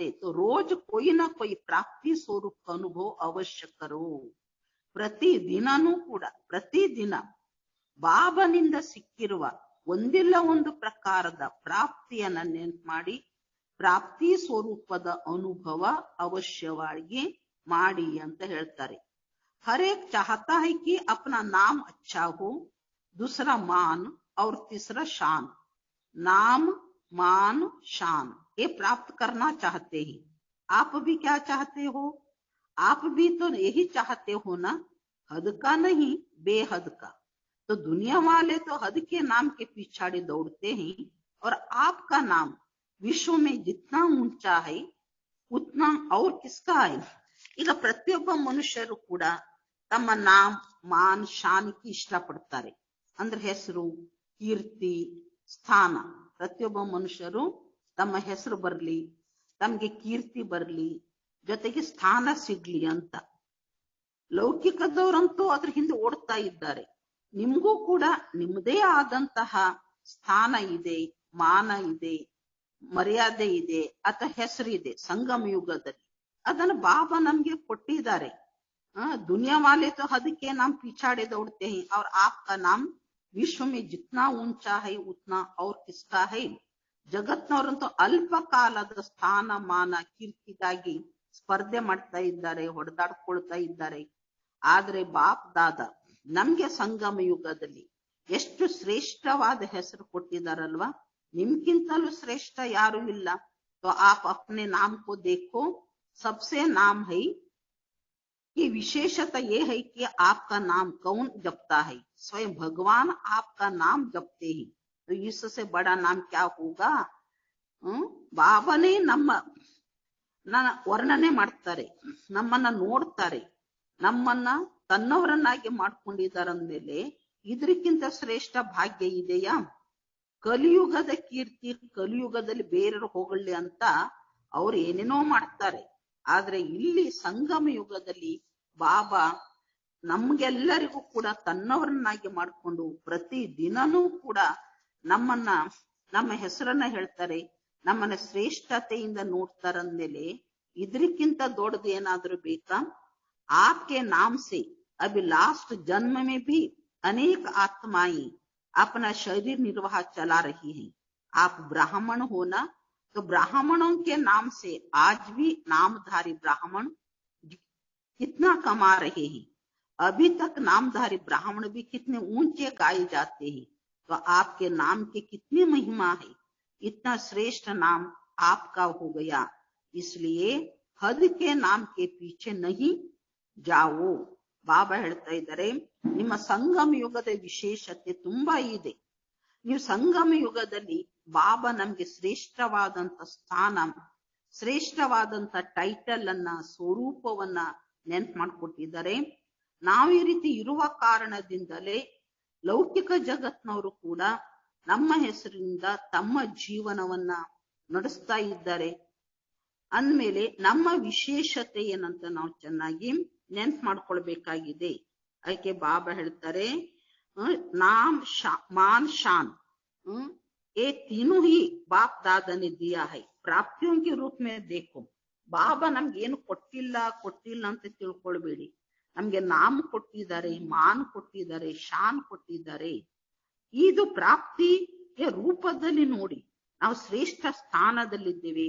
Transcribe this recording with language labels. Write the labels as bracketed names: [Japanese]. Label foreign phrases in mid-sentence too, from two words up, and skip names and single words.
[Hindi] रोज़ कोई न कोई प्राप्ति स्वरूप अनुभव अवश्य करो. [Kannada] ಪ್ರತಿದಿನನೂ ಕೂಡ ಪ್ರತಿದಿನ ಬಾಬನಿಂದ ಸಿಕ್ಕಿರುವ ಒಂದಿಲ್ಲ ಒಂದು ಪ್ರಕಾರದ ಪ್ರಾಪ್ತಿಯನ್ನ ನೆನ್ಪು ಮಾಡಿ ಪ್ರಾಪ್ತಿ ಸ್ವರೂಪದ ಅನುಭವ ಅವಶ್ಯವಾಗಿ ಮಾಡಿ ಅಂತ ಹೇಳ್ತಾರೆ. [Hindi] हर एक चाहता है कि अपना नाम अच्छा हो, दूसरा मान और तीसरा शान. नाम मान शान ये प्राप्त करना चाहते हैं. आप भी क्या चाहते हो? आप भी तो यही चाहते हो ना, हद का नहीं बेहद का. तो दुनिया वाले तो हद के नाम के पीछाड़ी दौड़ते हैं और आपका नाम विश्व में जितना ऊंचा है उतना और किसका है. [Kannada] ಈಗ ಪ್ರತಿಯೊಬ್ಬ ಮನುಷ್ಯರು ಕೂಡ ತಮ್ಮ ನಾಮ್ ಮಾನ್ ಶಾನ್ಗೆ ಇಷ್ಟಪಡ್ತಾರೆ. ಅಂದ್ರೆ ಹೆಸರು, ಕೀರ್ತಿ, ಸ್ಥಾನ. ಪ್ರತಿಯೊಬ್ಬ ಮನುಷ್ಯರು ತಮ್ಮ ಹೆಸರು ಬರ್ಲಿ, ತಮ್ಗೆ ಕೀರ್ತಿ ಬರ್ಲಿ, ಜೊತೆಗೆ ಸ್ಥಾನ ಸಿಗ್ಲಿ ಅಂತ. ಲೌಕಿಕದವರಂತೂ ಅದ್ರ ಹಿಂದೆ ಓಡ್ತಾ ಇದ್ದಾರೆ. ನಿಮ್ಗೂ ಕೂಡ ನಿಮ್ಮದೇ ಆದಂತಹ ಸ್ಥಾನ ಇದೆ, ಮಾನ ಇದೆ, ಮರ್ಯಾದೆ ಇದೆ, ಅಥವಾ ಹೆಸರು ಇದೆ. ಸಂಗಮ ಯುಗದಲ್ಲಿ ಅದನ್ನು ಬಾಬಾ ನಮ್ಗೆ ಕೊಟ್ಟಿದ್ದಾರೆ. [Hindi] दुनिया वाले तो हद के नाम पिछाड़े दौड़ते हैं और आपका नाम विश्व में जितना ऊंचा है उतना और किसका है. [Kannada] ಜಗತ್ನವರಂತೂ ಅಲ್ಪ ಕಾಲದ ಸ್ಥಾನ ಮಾನ ಕೀರ್ತಿಗಾಗಿ ಸ್ಪರ್ಧೆ ಮಾಡ್ತಾ ಇದ್ದಾರೆ, ಹೊಡೆದಾಡ್ಕೊಳ್ತಾ ಇದ್ದಾರೆ. ಆದ್ರೆ ಬಾಪ್ ದಾದ ನಮ್ಗೆ ಸಂಗಮ ಯುಗದಲ್ಲಿ ಎಷ್ಟು ಶ್ರೇಷ್ಠವಾದ ಹೆಸರು ಕೊಟ್ಟಿದಾರಲ್ವಾ. ನಿಮ್ಗಿಂತಲೂ ಶ್ರೇಷ್ಠ ಯಾರು ಇಲ್ಲ. [Hindi] तो आप अपने नाम को देखो, सबसे नाम है कि विशेषता ये है कि आपका नाम कौन जपता है. स्वयं भगवान आपका नाम जपते हैं. तो इससे बड़ा नाम क्या होगा. [Kannada] ಬಾಬಾನೇ ನಮ್ಮನ್ನ ವರ್ಣನೆ ಮಾಡ್ತಾರೆ, ನಮ್ಮನ್ನ ನೋಡ್ತಾರೆ, ನಮ್ಮನ್ನ ತನ್ನವರನ್ನಾಗಿ ಮಾಡ್ಕೊಂಡಿದ್ದಾರಂದ್ಮೇಲೆ ಇದಕ್ಕಿಂತ ಶ್ರೇಷ್ಠ ಭಾಗ್ಯ ಇದೆಯಾ. ಕಲಿಯುಗದ ಕೀರ್ತಿ ಕಲಿಯುಗದಲ್ಲಿ ಬೇರೆಯವರು ಹೋಗಲಿ ಅಂತ ಅವ್ರು ಏನೇನೋ ಮಾಡ್ತಾರೆ. ಆದ್ರೆ ಇಲ್ಲಿ ಸಂಗಮ ಯುಗದಲ್ಲಿ ಬಾಬಾ ನಮ್ಗೆಲ್ಲರಿಗೂ ಕೂಡ ತನ್ನವರನ್ನಾಗಿ ಮಾಡ್ಕೊಂಡು ಪ್ರತಿ ದಿನನೂ ಕೂಡ ನಮ್ಮ ಹೆಸರನ್ನ ಹೇಳ್ತಾರೆ, ನಮ್ಮನ್ನ ಶ್ರೇಷ್ಠತೆಯಿಂದ ನೋಡ್ತಾರಂದ್ಮೇಲೆ ಇದಕ್ಕಿಂತ ದೊಡ್ಡದು ಏನಾದ್ರೂ ಬೇಕಾ. [Hindi] आपके नाम से अभी लास्ट जन्म में भी अनेक आत्माएं अपना शरीर निर्वाह चला रही हैं. आप ब्राह्मण हो ना, तो ब्राह्मणों के नाम से आज भी नामधारी ब्राह्मण कितना कमा रहे हैं. अभी तक नामधारी ब्राह्मण भी कितने ऊंचे गाए जाते हैं. तो आपके नाम की कितनी महिमा है. इतना श्रेष्ठ नाम आपका हो गया. इसलिए हद के नाम के पीछे नहीं जाओ. [Kannada] ಬಾಬಾ ಹೇಳ್ತಾ ಇದ್ದಾರೆ, ನಿಮ್ಮ ಸಂಗಮ ಯುಗದ ವಿಶೇಷತೆ ತುಂಬಾ ಇದೆ. ನೀವು ಸಂಗಮ ಯುಗದಲ್ಲಿ ಬಾಬಾ ನಮ್ಗೆ ಶ್ರೇಷ್ಠವಾದಂತ ಸ್ಥಾನ, ಶ್ರೇಷ್ಠವಾದಂತ ಟೈಟಲ್ ಅನ್ನ, ಸ್ವರೂಪವನ್ನ ನೆನ್ಪು ಮಾಡ್ಕೊಟ್ಟಿದ್ದಾರೆ. ನಾವು ಈ ರೀತಿ ಇರುವ ಕಾರಣದಿಂದಲೇ ಲೌಕಿಕ ಜಗತ್ನವರು ಕೂಡ ನಮ್ಮ ಹೆಸರಿನಿಂದ ತಮ್ಮ ಜೀವನವನ್ನ ನಡೆಸ್ತಾ ಇದ್ದಾರೆ. ಅಂದ್ಮೇಲೆ ನಮ್ಮ ವಿಶೇಷತೆ ಏನಂತ ನಾವು ಚೆನ್ನಾಗಿ ನೆನ್ಪು ಮಾಡ್ಕೊಳ್ಬೇಕಾಗಿದೆ. ಅದಕ್ಕೆ ಬಾಬಾ ಹೇಳ್ತಾರೆ, [Hindi] नाम मान शान ये तीनों ही बाप दादा ने दिया है. प्राप्तियों के रूप में देखो. [Kannada] ಬಾಬಾ ನಮ್ಗೆ ಏನು ಕೊಟ್ಟಿಲ್ಲ ಅಂತ ತಿಳ್ಕೊಳ್ಬೇಡಿ. ನಮ್ಗೆ ನಾಮ ಕೊಟ್ಟಿದ್ದಾರೆ, ಮಾನ್ ಕೊಟ್ಟಿದ್ದಾರೆ, ಶಾನ್ ಕೊಟ್ಟಿದ್ದಾರೆ. ಇದು ಪ್ರಾಪ್ತಿಯ ರೂಪದಲ್ಲಿ ನೋಡಿ ನಾವು ಶ್ರೇಷ್ಠ ಸ್ಥಾನದಲ್ಲಿದ್ದೇವೆ.